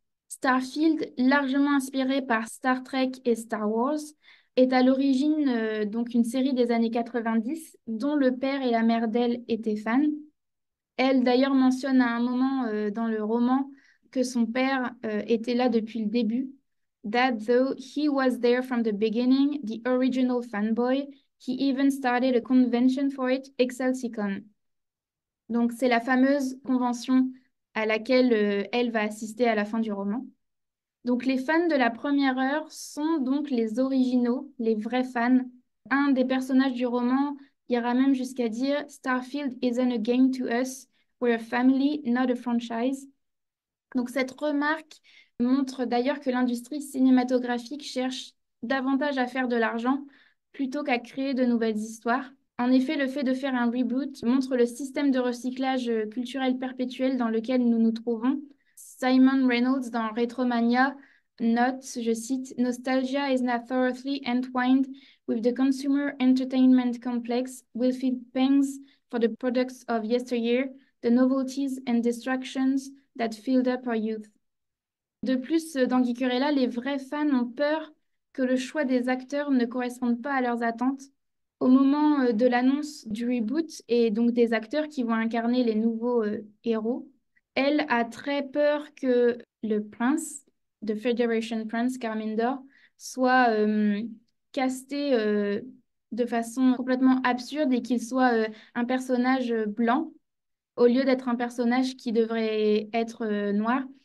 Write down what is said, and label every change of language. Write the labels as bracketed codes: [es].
[fr] Starfield, largement inspiré par Star Trek et Star Wars, est à l'origine donc une série des années 90 dont le père et la mère d'elle étaient fans. Elle, d'ailleurs, mentionne à un moment dans le roman que son père était là depuis le début. [en] That though he was there from the beginning, the original fanboy, he even started a convention for it, ExcelsiCon. [fr] Donc, c'est la fameuse convention à laquelle elle va assister à la fin du roman. Donc, les fans de la première heure sont donc les originaux, les vrais fans. Un des personnages du roman ira même jusqu'à dire [en] Starfield isn't a game to us, we're a family, not a franchise. [fr] Donc, cette remarque montre d'ailleurs que l'industrie cinématographique cherche davantage à faire de l'argent plutôt qu'à créer de nouvelles histoires. En effet, le fait de faire un reboot montre le système de recyclage culturel perpétuel dans lequel nous nous trouvons. [en] Simon Reynolds [fr] dans Retromania note, je cite, [en] Nostalgia is now thoroughly entwined with the consumer entertainment complex, will feel pangs for the products of yesteryear, the novelties and distractions that filled up our youth. [fr] De plus, dans Geekerella, les vrais fans ont peur que le choix des acteurs ne corresponde pas à leurs attentes. Au moment de l'annonce du reboot et donc des acteurs qui vont incarner les nouveaux héros, elle a très peur que le prince de Federation Prince, Carmindor, soit casté de façon complètement absurde et qu'il soit un personnage blanc au lieu d'être un personnage qui devrait être noir.